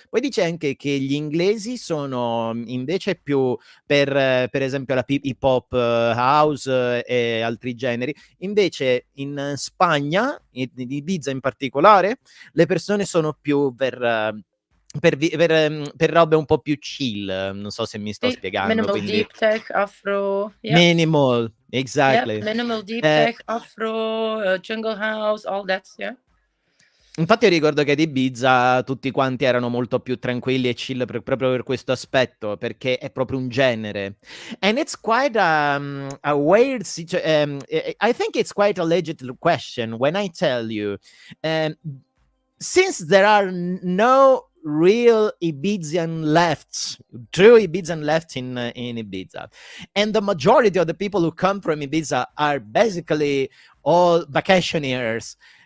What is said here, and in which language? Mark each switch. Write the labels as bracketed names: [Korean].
[Italian] Poi dice anche che gli inglesi sono invece più per esempio la hip hop house e altri generi. Invece in Spagna, in Ibiza in particolare, le persone sono più per robe un po' più chill, non so se mi sto spiegando, [English] Minimal [Italian] quindi [English] deep tech, afro. minimal, exactly. Minimal deep tech, afro, jungle house, all that. Yeah. [Italian] Infatti io ricordo che ad Ibiza tutti quanti erano molto più tranquilli e chill proprio per questo aspetto, perché è proprio un genere. [English] And it's quite a weird situation. I think it's quite a legit question when I tell you, since there are no real Ibizian lefts, true Ibizian left in Ibiza, and the majority of the people who come from Ibiza are basically all vacationers.